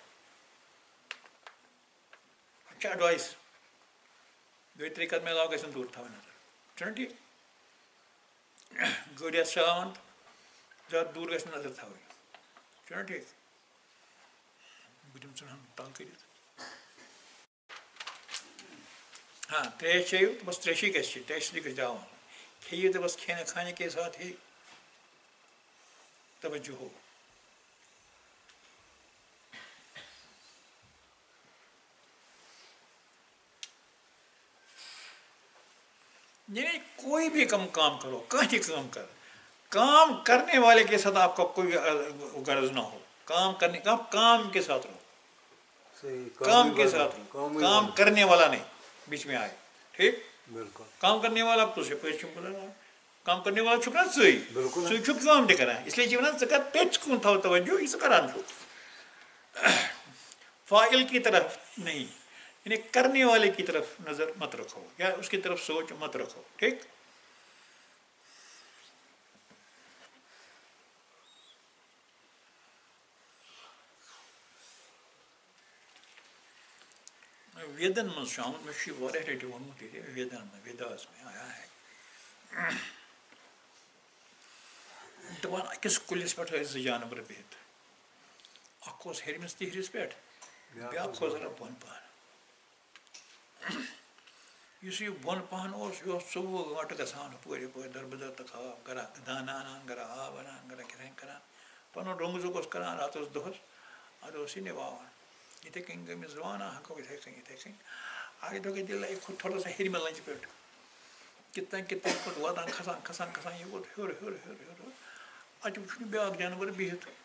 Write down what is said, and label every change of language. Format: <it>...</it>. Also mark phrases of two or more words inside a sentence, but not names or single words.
<ks>ایڈوائس دۄیہِ ترٛیٚیہِ قدمہٕ علاوٕ گژھِ نہٕ دوٗر تھاوٕنۍ نظر چھُنہ ٹھیٖک گٲڑۍ آسہِ چلاوان زیادٕ دوٗر گژھِ نہٕ نظر تھاوٕنۍ چھُنہ ٹھیٖک بہٕ دِمہٕ ژٕ تنگ کٔرِتھ ہاں تریش چیٚیِو بس تریشی گژھِ ٹیسٹی گژھِ داوان کھیٚیِو تہٕ بس</ks> <ur>کھانے کے ساتھ ہی توجہ ہو یعنی کوئی بھی کام کرو کہیں کام کر کام کرنے والے کے ساتھ آپ کا کوئی غرض نہ ہو کام کرنے کا کام کے ساتھ رہو کام کے ساتھ رہو کام کرنے والا نہیں بیچ میں آئے ٹھیک بالکل کام کرنے والا کام کرنے والا</ur> <ks>چھُکھ نا ژٕے چھُکھ کٲم تہِ کران</ks> <ur>اس لیے</ur> <ks>چھِ وَنان ژٕ کر پیٚٹھۍ کُن تھاو توجہ یہِ ژٕ کران چھُکھ</ks> <ur>فاعل کی طرف نہیں یعنی کرنے والے کی طرف نظر مت رکھو یا اس کی طرف سوچ مت رکھو ٹھیک</ur> <ks>ویدن من آمت میں واریاہ لٹہِ ووٚنمُت ییٚتہِ</ks> <ur>ویدن میں ویداس میں آیا ہے</ur> <ks>دپان أکِس کُلِس پٮ۪ٹھ ٲسۍ زٕ جانور بِہِتھ اکھ اوس ہیٚرمِس تِہرِس پٮ۪ٹھ بیٛاکھ اوس ذرا بۄن پہن یُس یہِ بۄن پہن اوس یہِ اوس 24 گٲنٛٹہٕ گژھان ہُپٲرۍ یپٲرۍ دربٕدر تہٕ خاب گرا دانہ انان گرا آب انان گرا کِتھٕ کٔنۍ کران پنُن رونٛگ اوس کران راتس دۄہس ادٕ اوس یہِ نِواوان یِتھٕے کٔنۍ گٔمٕژ زوانہ ہٮ۪کو یِتھٕے کٔنۍ اَکہِ دۄہ گٔے دِل کھوٚت</ks> <ur>تھوڑا سا</ur> <ks>ہیٚرمہِ لنجہِ پٮ۪ٹھ کِتھ تانۍ پَتہٕ واتان کھسان یہِ ووت ہیوٚر اَتہِ وٕچھ نہٕ بیٛاکھ جانور بِہِتھ</ks>